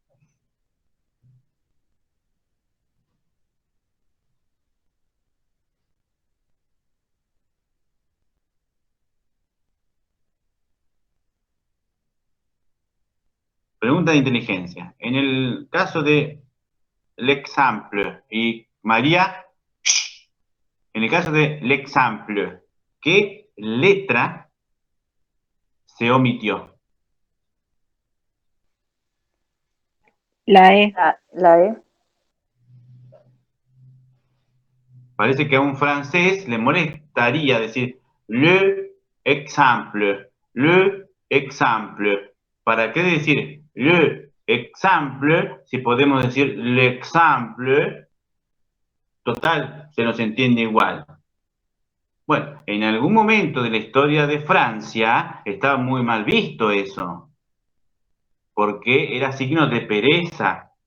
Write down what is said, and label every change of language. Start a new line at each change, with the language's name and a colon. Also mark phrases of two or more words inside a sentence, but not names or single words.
Spanish: Pregunta de inteligencia. En el caso de l'exemple y María, en el caso de l'exemple, ¿qué letra se omitió? La E. La E. Parece que a un francés le molestaría decir
French: le exemple, le exemple.
Spanish: ¿Para qué decir
French: le exemple
Spanish: si podemos decir l'exemple? Total, se nos entiende igual. Bueno, en algún momento de la historia de Francia estaba muy mal visto eso, porque era signo de pereza.